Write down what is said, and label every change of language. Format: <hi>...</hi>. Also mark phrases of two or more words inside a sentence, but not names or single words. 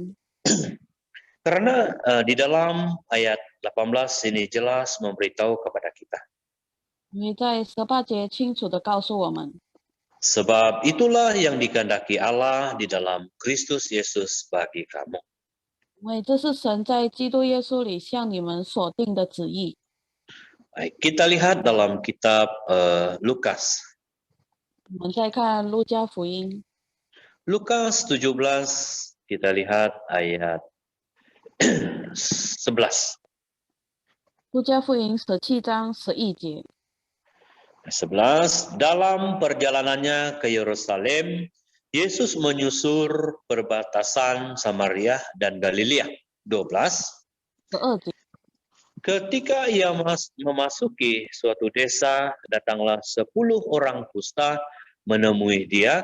<zh>我们也要凡事谢恩。</zh> <id>Karena di dalam ayat 18 ini jelas memberitahu kepada kita.</id> <zh>因为在18节清楚的告诉我们，</zh> <id>Sebab itulah yang dikehendaki Allah di dalam Kristus Yesus bagi kamu.</id> <zh>因为这是神在基督耶稣里向你们所定的旨意。</zh> <id>Baik, kita lihat dalam kitab Lukas.</id> <zh>我们再看路加福音</zh> <id>Lukas 17, kita lihat ayat 11.</id> <zh>路加福音17章11节，</zh> <id>11, dalam perjalanannya ke Yerusalem, Yesus menyusur perbatasan Samaria dan Galilea. 12,</id> <zh>12节，</zh> <id>ketika ia memasuki suatu desa, datanglah 10 orang kusta menemui dia.</id>